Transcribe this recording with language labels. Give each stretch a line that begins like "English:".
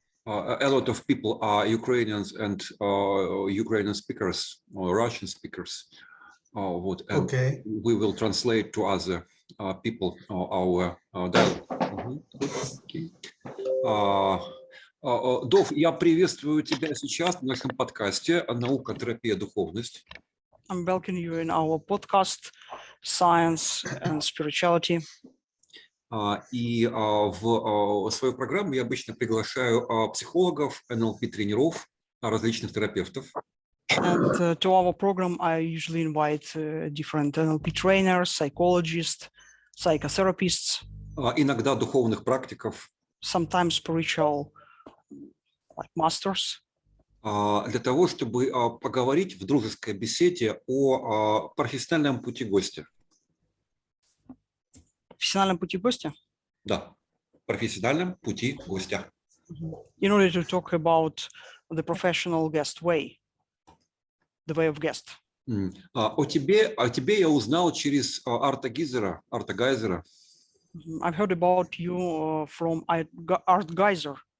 English: A lot of people are Ukrainians and Ukrainian speakers or Russian speakers. And Okay. we will translate to other people our dialogue. Okay.
Russian: Дов, я приветствую тебя сейчас в нашем подкасте «Наука, терапия, духовность».
English: I'm welcoming you in our podcast, Science and Spirituality.
Russian: И в свою программу я обычно приглашаю психологов, НЛП-тренеров, различных терапевтов.
English: And to our program, I usually invite different NLP trainers, psychologists, psychotherapists.
Russian: Иногда духовных практиков.
English: Sometimes spiritual like masters.
Russian: Для того, чтобы поговорить в дружеской беседе о профессиональном пути гостя. Профессиональном пути гостя? Да, профессиональном пути гостя.
English: In order to talk about the professional guest way, the way of guest.
Russian: О тебе я узнал через Арта Гайзера.
English: I've heard about you from Art Geyser.